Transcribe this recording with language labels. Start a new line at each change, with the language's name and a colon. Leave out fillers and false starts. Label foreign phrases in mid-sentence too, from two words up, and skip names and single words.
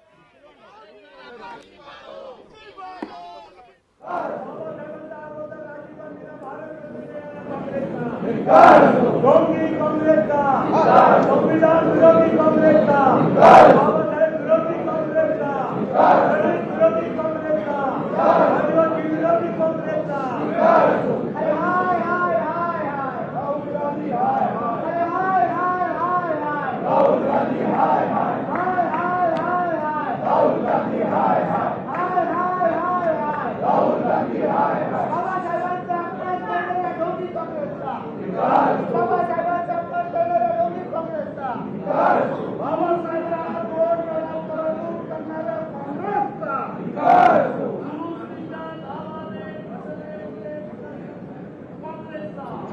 Marathi: संविधान विरोधी काँग्रेसचा, बाबासाहेब विरोधी काँग्रेसचा, विरोधी काँग्रेसचा, आदिवासी विरोधी काँग्रेसचा. हाय हाय हाय हाय हाय राहुल गांधी, हाय हाय हाय हाय हाय हाय राहुल गांधी, हाय हाय हाय हाय हाय हाय राहुल गांधी, हाय हाय हाय हाय हाय हाय राहुल गांधी, हाय हाय. बाबासाहेबांचा अपमान करणाऱ्या विरोधी काँग्रेसचा, बाबासाहेबांचा अपमान करणाऱ्या विरोधी काँग्रेसचा, बाबासाहेबांना दोन वेळा पराभूत करणाऱ्या काँग्रेसचा. दुसरीच्या नावाने फसलेले काँग्रेसचा.